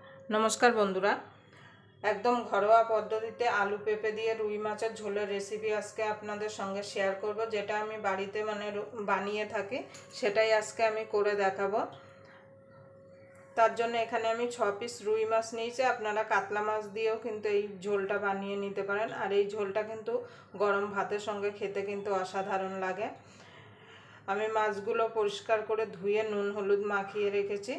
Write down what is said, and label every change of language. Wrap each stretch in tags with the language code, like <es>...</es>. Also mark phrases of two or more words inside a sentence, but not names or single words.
<bn>নমস্কার বন্ধুরা একদম ঘরোয়া পদ্ধতিতে আলু পেঁপে দিয়ে রুই মাছের ঝোলের রেসিপি আজকে আপনাদের সঙ্গে শেয়ার করব যেটা আমি বাড়িতে মানে বানিয়ে থাকি সেটাই আজকে আমি করে দেখাবো। তার জন্য এখানে আমি 6 পিস রুই মাছ নিয়েছি। আপনারা কাতলা মাছ দিয়েও কিন্তু এই ঝোলটা বানিয়ে নিতে পারেন। আর এই झोलটা কিন্তু গরম ভাতের সঙ্গে খেতে কিন্তু অসাধারণ লাগে। আমি মাছগুলো পরিষ্কার করে ধুয়ে নুন হলুদ মাখিয়ে রেখেছি।</bn>